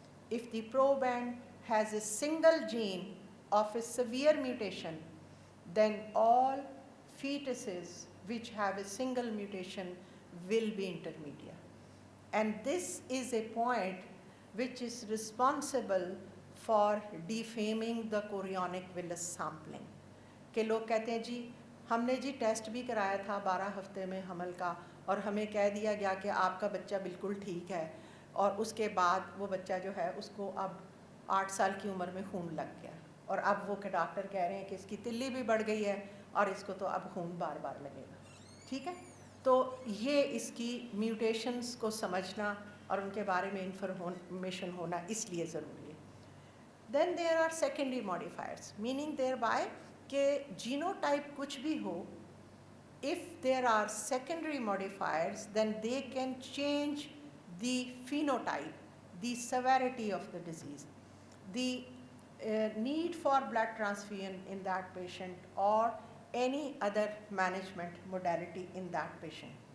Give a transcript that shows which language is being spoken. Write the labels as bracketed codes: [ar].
[en] If the proband has a single gene of a severe mutation, then all fetuses which have a single mutation will be intermedia. And this is a point which is responsible for defaming the chorionic villus sampling. [hi] कि लोग कहते हैं जी हमने जी test भी कराया था 12 हफ्ते में हमल का और हमें कह दिया गया कि आपका बच्चा बिल्कुल ठीक है, और उसके बाद वो बच्चा जो है उसको अब 8 साल की उम्र में खून लग गया और अब वो के डॉक्टर कह रहे हैं कि इसकी तिल्ली भी बढ़ गई है और इसको तो अब खून बार बार लगेगा। ठीक है, तो ये इसकी म्यूटेशंस को समझना और उनके बारे में इंफॉर्मेशन होना इसलिए ज़रूरी है। [en] then there are secondary modifiers, meaning thereby [hi] के जीनोटाइप कुछ भी हो, [en] if there are secondary modifiers, then they can change the phenotype, the severity of the disease, the need for blood transfusion in that patient or any other management modality in that patient.